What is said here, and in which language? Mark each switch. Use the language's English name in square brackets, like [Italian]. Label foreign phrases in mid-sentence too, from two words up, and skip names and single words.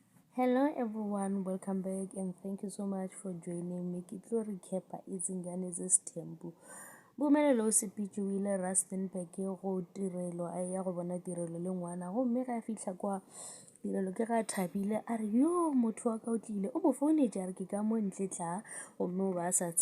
[English] Hello everyone, welcome back and thank you so much for joining me. [Northern Sotho] Ke tlo recapa izingane zesithembu. Bumelelo o sepitšwile Rustenburg go tirelo a ya go bona tirelo le ngwana go mme ga fihla kwa tirelo ke ga Thabile a re yo motho wa ka o tlile o mo founetša re ke ka mo ntle tla gomme o ba sa